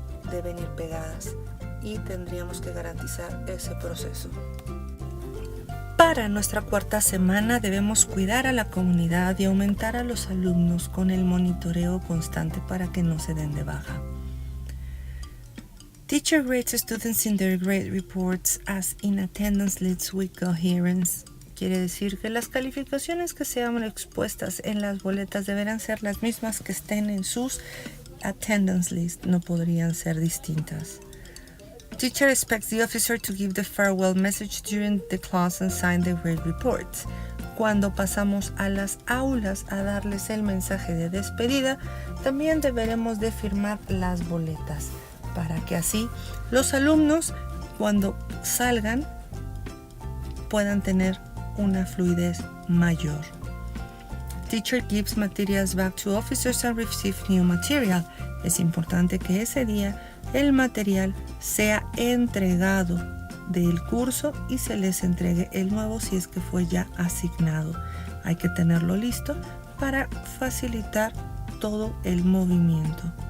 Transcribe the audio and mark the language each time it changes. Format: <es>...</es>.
<es>Deben ir pegadas y tendríamos que garantizar ese proceso. Para nuestra cuarta semana debemos cuidar a la comunidad y aumentar a los alumnos con el monitoreo constante para que no se den de baja.</es> <en>Teacher rates students in their grade reports as in attendance lists with coherence.</en> <es>Quiere decir que las calificaciones que sean expuestas en las boletas deberán ser las mismas que estén en sus attendance list, no podrían ser distintas.</es> <en>Teacher expects the officer to give the farewell message during the class and sign the grade reports.</en> <es>Cuando pasamos a las aulas a darles el mensaje de despedida, también deberemos de firmar las boletas para que así los alumnos, cuando salgan, puedan tener una fluidez mayor.</es> <en>Teacher gives materials back to officers and receive new material.</en> <es>Es importante que ese día el material sea entregado del curso y se les entregue el nuevo si es que fue ya asignado. Hay que tenerlo listo para facilitar todo el movimiento.</es>